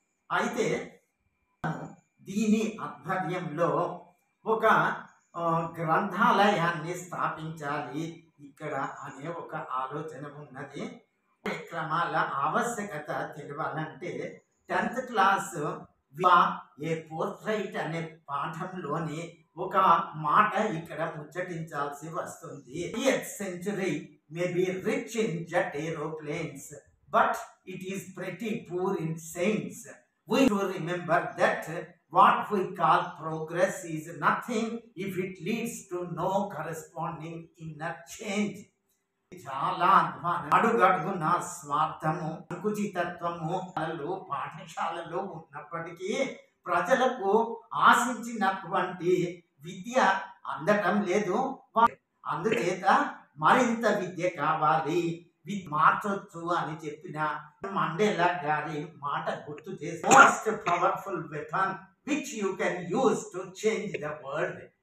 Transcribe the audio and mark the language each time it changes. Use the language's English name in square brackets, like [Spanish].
[Telugu] అయితే దీని ఆధ్వర్యంలో ఒక గ్రంథాలయాన్ని స్థాపించాలి ఇక్కడ అనే ఒక ఆలోచన ఉన్నది. కార్యక్రమాల ఆవశ్యకత తెలవాలంటే 10th క్లాస్ ఏ పోర్ట్రైట్ అనే పాఠంలోని ఒక మాట ఇక్కడ ముచ్చటించాల్సి వస్తుంది. [English] 8th century may be rich in jet aeroplanes, but it is pretty poor in saints. We do remember that what we call progress is nothing if it leads to no corresponding inner change. [Telugu] చాలా అడుగడుగున స్వార్థము, సంకుచితత్వము పాఠశాలలో ఉన్నప్పటికీ ప్రజలకు ఆశించినటువంటి విద్య అందటం లేదు. అందుచేత మరింత విద్య కావాలి, మార్చొచ్చు అని చెప్పిన మండేలా గారి మాట గుర్తు చేసి [English] Most powerful weapon which you can use to change the world.